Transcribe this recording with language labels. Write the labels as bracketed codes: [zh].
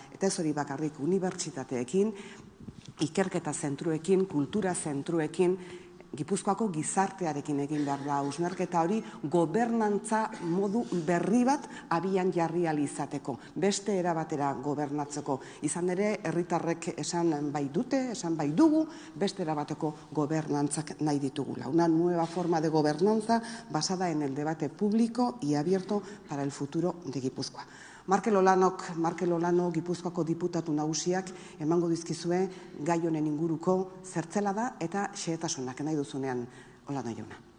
[eu] Eta ez hori bakarrik unibertsitateekin, ikerketa zentruekin, kultura zentruekin, Gipuzkoako gizartearekin egin behar da. Hausnarketa hori gobernantza modu berri bat abian jarri ahal izateko. Beste era batera gobernatzeko. Izan ere, herritarrek esan bai dute, esan bai dugu, beste era bateko gobernantzak nahi ditugula. [es] Una nueva forma de gobernanza basada en el debate público y abierto para el futuro de Gipuzkoa. [eu] Markel Olano Gipuzkoako diputatu nagusiak emango dizkizue gai honen inguruko zertzela da eta xehetasunak nahi duzunean Olano jauna.